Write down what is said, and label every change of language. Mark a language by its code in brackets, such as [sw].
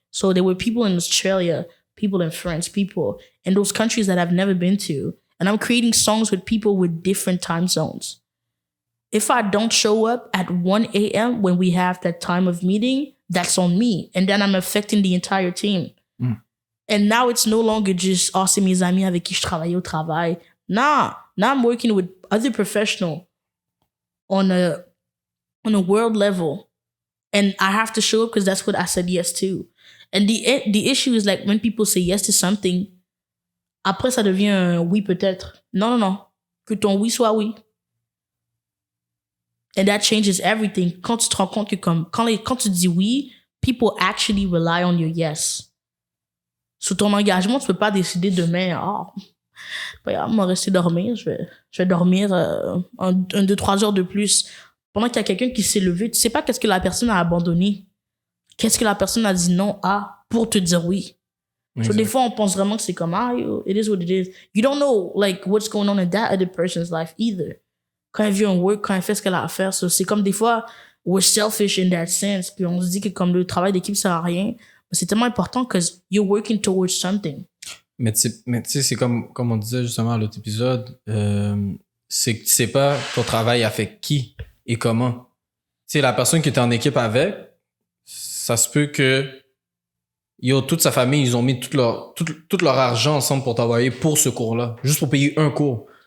[en] So there were people in Australia, people in France, people in those countries that I've never been to. And I'm creating songs with people with different time zones. If I don't show up at 1 a.m. when we have that time of meeting, that's on me. And then I'm affecting the entire team. Mm. And now it's no longer just, oh, [fr] c'est mes amis avec qui je travaille au travail. [en] Nah, now I'm working with other professionals on a world level. And I have to show up because that's what I said yes to. And the issue is like when people say yes to something, [fr] après, ça devient un oui peut-être. Non, non, non. Que ton oui soit oui. [en] And that changes everything. [fr] Quand tu te rends compte que quand tu dis oui, [en] people actually rely on your yes. [fr] Sur ton engagement, tu peux pas décider demain, on va rester dormir, je vais dormir 2-3 heures de plus. Pendant qu'il y a quelqu'un qui s'est levé, tu sais pas qu'est-ce que la personne a abandonné. Qu'est-ce que la personne a dit non à pour te dire oui. So des fois, on pense vraiment que c'est comme, yo, [en] it is what it is. You don't know, like, what's going on in that other person's life either. [fr] Quand elle vient en work, quand elle fait ce qu'elle a à faire. So c'est comme des fois, [en] we're selfish in that sense. [fr] Puis on se dit que comme le travail d'équipe sert à rien. Mais c'est tellement important [en] because you're working towards something. [fr] Mais tu sais, c'est comme on disait justement à l'autre épisode, c'est que tu sais pas ton travail avec qui et comment. Tu sais, la personne qui tu es en équipe avec, ça se peut que toute sa famille, ils ont mis tout leur argent ensemble pour t'envoyer pour ce cours-là, juste pour payer un cours.